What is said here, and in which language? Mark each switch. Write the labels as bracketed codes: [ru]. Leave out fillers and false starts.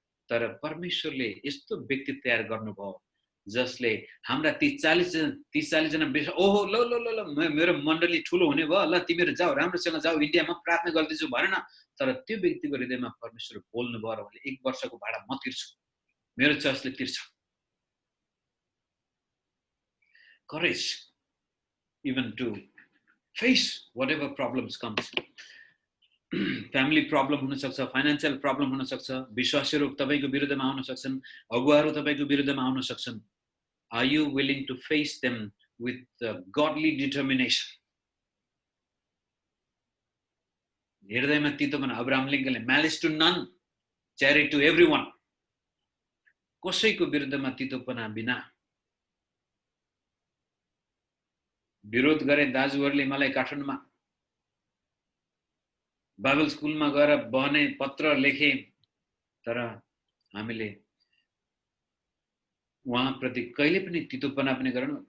[ne] तर परमेश्वरले यस्तो व्यक्ति तयार गर्नुभयो जसले हाम्रा 30-40 जना ओहो ल ल ल ल मेरो मण्डली ठुलो हुने भयो, ल तिमीहरू जाऊ, राम्रोसँग जाऊ, इन्डियामा प्रार्थना गर्दैछु भनेन, तर त्यो व्यक्तिको हृदयमा परमेश्वर बोल्नु भयो र उनले 1 वर्षको भाडा म तिर्छु, मेरो चर्चले तिर्छ। [en] Courage even to face whatever problems comes. [ne] Family problem हुन सक्छ, फाइनान्शियल प्रब्लम हुन सक्छ, विश्वासीहरू तपाईँको विरुद्धमा आउन सक्छन्, अगुवाहरू तपाईँको विरुद्धमा आउन सक्छन्। [en] Are you willing to face them with godly determination? [ne] हृदयमा तीतोपना, Abraham लिङ्कनले [en] malice to none, charity to everyone, [ne] कसैको विरुद्धमा तीतोपना बिना विरोध गरे। दाजुहरूले मलाई काठमाडौँमा बाइबल स्कुलमा गएर बहने पत्र लेखे, तर हामीले उहाँप्रति कहिले पनि तीतोपना पनि गरेनौँ।